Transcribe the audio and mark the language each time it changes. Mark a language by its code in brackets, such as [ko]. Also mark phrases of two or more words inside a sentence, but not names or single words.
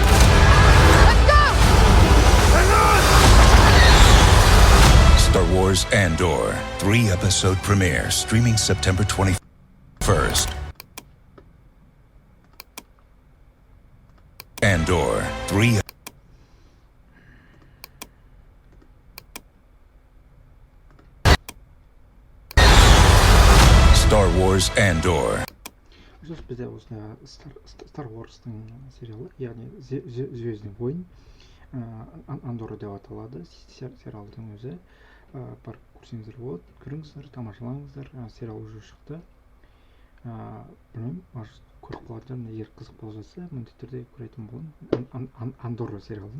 [en] Star Wars Andor, 3-episode premiere, streaming September 21st. Andor, 3. Star Wars Andor. [kk] Бізде осы Star Wars'тың сериалы, яғни [ru] Звездный войн, [kk] Андор деп аталады сериалдың өзі. Барып көрсеңіздер болады, көріңіздер, тамашалаңыздар. Сериал уже шықты. Білмеймін, көріп қалардан, егер қызық болып жатса, міндетті түрде көретін боламын Андор сериалын.